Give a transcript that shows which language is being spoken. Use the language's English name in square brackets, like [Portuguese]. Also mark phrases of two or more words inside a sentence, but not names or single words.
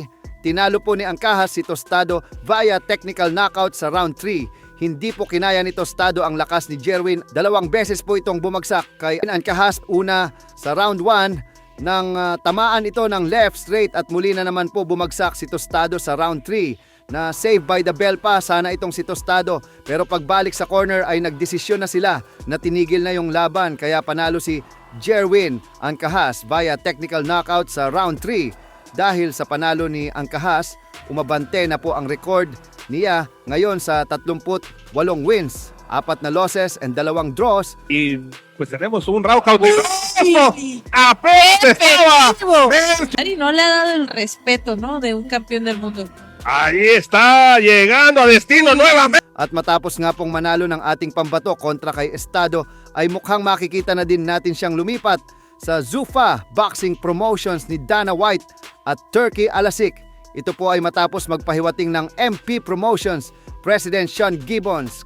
[Filipino] Tinalo po ni Ancahas si Tostado via [English] technical knockout [Filipino] sa round 3. Hindi po kinaya ni Tostado ang lakas ni Jerwin. 2 beses po itong bumagsak kay Ancahas. Una sa round 1 nang tamaan ito ng [English] left straight [Filipino] at muli na naman po bumagsak si Tostado sa round 3 na [English] save by the bell [Filipino] pa sana itong si Tostado. Pero pagbalik sa corner ay nagdesisyon na sila na tinigil na yung laban kaya panalo si Jerwin Ancahas via [English] technical knockout [Filipino] sa round 3. Dahil sa panalo ni Ancahas, umabante na po ang record niya ngayon sa 38 wins, 4 na [English] losses and 2 draws. [Spanish] Y pues tenemos un round cautivo. Y no le ha dado el respeto, ¿no? De un campeón del mundo. Ahí está, llegando a destino nuevamente. [Filipino] At matapos nga pong manalo ng ating pambato kontra kay Estado, ay mukhang makikita na din natin siyang lumipat sa Zuffa Boxing Promotions ni Dana White at Turkey Alasik. Ito po ay matapos magpahiwating ng MP Promotions President Sean Gibbons.